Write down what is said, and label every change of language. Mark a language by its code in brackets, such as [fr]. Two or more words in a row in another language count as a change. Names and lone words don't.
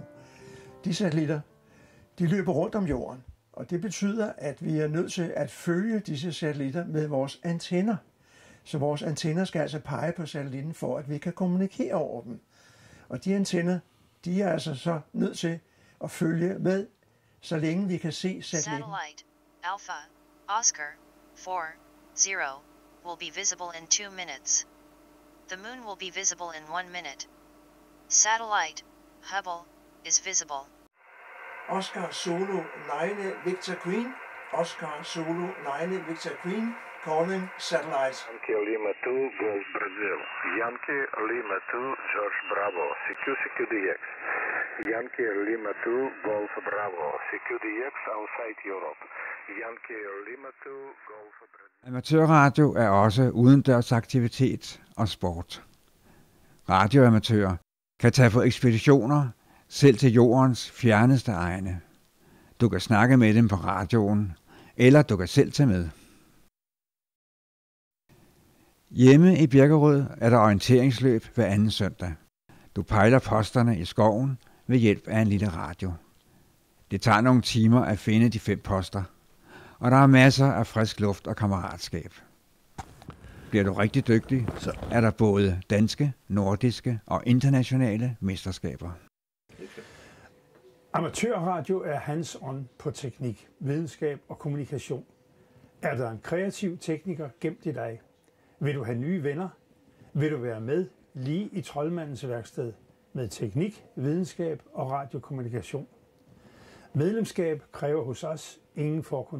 [da] De satellitter, de løber rundt om jorden, og det betyder, at vi er nødt til at følge disse satellitter med vores antenner. Så vores antenner skal altså pege på satellitten for, at vi kan kommunikere over dem. Og de antenner, de er altså så nødt til at følge med, så længe vi kan se satellitten. [en] Satellite Alpha Oscar 40 will be visible in 2 minutes. The moon will be visible in 1 minute. Satellite Hubble is visible. Oscar Zulu 9 Victor Queen. Oscar Zulu 9 Victor Queen. Calling satellite. Yankee Lima 2 Golf Brazil. Yankee Lima 2 George Bravo. CQDX. Yankee Lima 2 Golf Bravo. CQDX outside Europe. Yankee Lima 2 Golf Brazil. [da] Amatørradio er også udendørs aktivitet og sport. Radioamatører kan tage på ekspeditioner selv til jordens fjerneste egne. Du kan snakke med dem på radioen, eller du kan selv tage med. Hjemme i Birkerød er der orienteringsløb hver anden søndag. Du pejler posterne i skoven ved hjælp af en lille radio. Det tager nogle timer at finde de 5 poster, og der er masser af frisk luft og kammeratskab. Bliver du rigtig dygtig, så er der både danske, nordiske og internationale mesterskaber. Amatørradio er hands-on på teknik, videnskab og kommunikation. Er der en kreativ tekniker gemt i dig? Vil du have nye venner? Vil du være med lige i troldmandens værksted med teknik, videnskab og radiokommunikation? Medlemskab kræver hos os ingen forkundskaber.